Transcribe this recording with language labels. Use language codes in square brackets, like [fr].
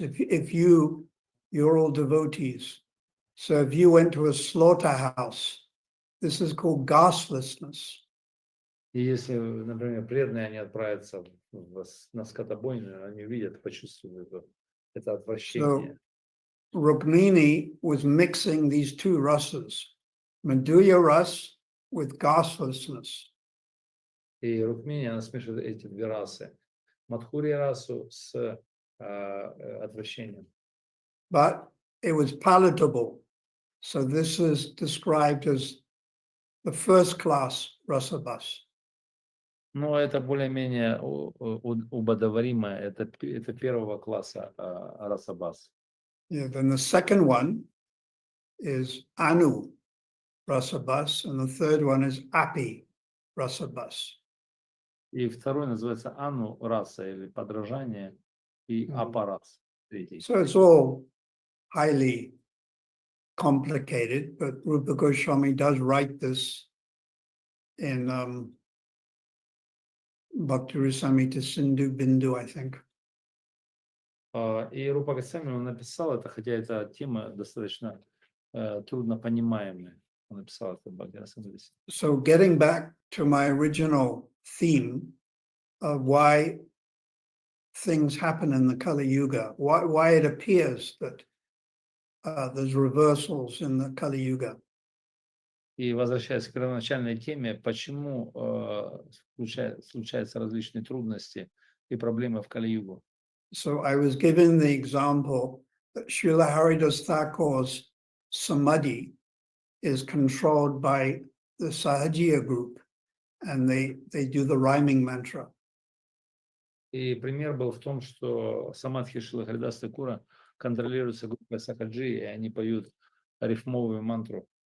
[en] If you're all devotees, so if you went to a slaughterhouse, this is called ghastlessness. [ru] И если, например, преданные, они отправятся на скотобойню, они видят, почувствуют это отвращение. [en] So Rukmini was mixing these two rasas, Madhuya ras with ghastlessness. [ru] И Рукмини, она смешивает эти две расы. Мадхурья расу с отвращением. [en] But it was palatable. So this is described as the first class rasabas. [ru] Но это более-менее убодоваримое. Это первого класса расабас. [en] Yeah, then the second one is Anu rasabas, and the third one is Api rasabas. [ru] И второй называется ану раса или подражание, и апарас третий. [en] So it's all highly complicated, but Rupa Goswami does write this in Bhakti Rasamrita Sindhu Bindu, I think. [ru] И Рупа Госвами он написал это, хотя эта тема достаточно трудно понимаемая. Он написал это в Бхакти Расамрите. [en] So getting back to my original theme of why things happen in the Kali Yuga, why it appears that there's reversals in the Kali Yuga. [ru] И возвращаясь к первоначальной теме, почему случаются различные трудности и проблемы в Кали-югу. [en] So I was given the example that Srila Haridas Thakur's samadhi is controlled by the Sahajiya group, and they do the rhyming mantra. [ru] И пример был в том, что самадхи Шрилы Харидаса Thakura контролируется группой Сахаджи, и они поют рифмовую мантру.